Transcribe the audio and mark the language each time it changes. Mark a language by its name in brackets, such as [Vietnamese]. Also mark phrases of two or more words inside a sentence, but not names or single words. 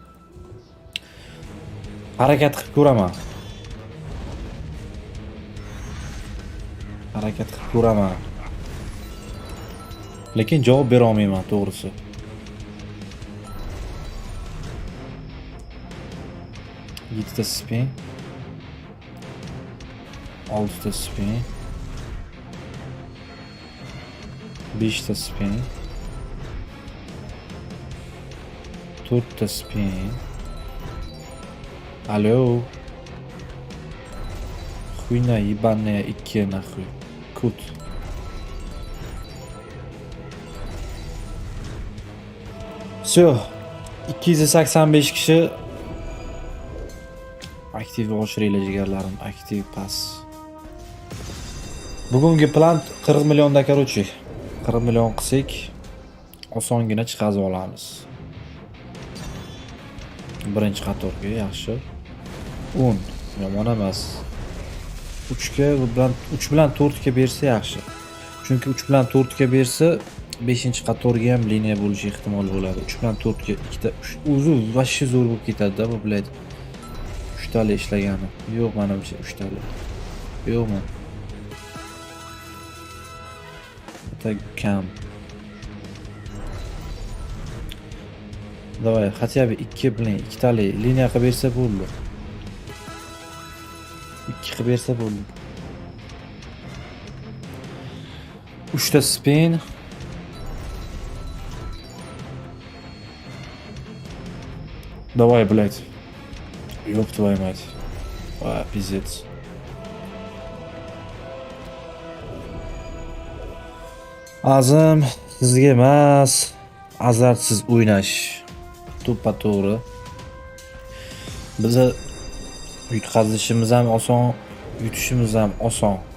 [Uzbek] Harakat qilib ko'raman. Lekin javob bera olmayman, to'g'risi. Yettita spin. 6 ta spin. 5 ta spin. 4 ta spin. [Russian] Алло. Хуйня ебаная 2 нахуй. Кут. Все. [Uzbek] 285 kishi aktiv oshiringlar jigarlarim, aktiv pas. Bugungi plan 40 millionda короче. 40 million qilsak osongina chiqazib olamiz. Birinchi qatorga yaxshi. 10 yomon emas. 3 bilan 4 ga bersa yaxshi. Chunki 3 bilan 4 ga bersa 5-qatorga ham liniya bo'lishi ehtimol bo'ladi. 3 bilan 4 ga ikkita o'zi vashshi zo'r bo'lib ketadi-da bu bilan. 3 tali ishlagani. Yo'q, menimcha 3 tali. Yo'qmi? Так kam. [Russian] Давай, хотя бы [Uzbek] 2 bilan 2 tali liniya qilib bersa bo'ldi. 2 qilib bersa bo'ldi. 3 ta spin. [Russian] Давай, блядь. Ёб твою мать. Пиздец. [Uzbek] Azim sizga emas, azartsiz o'ynash. To'ppa-to'g'ri. Biza yutqazishimiz ham oson, yutishimiz ham oson.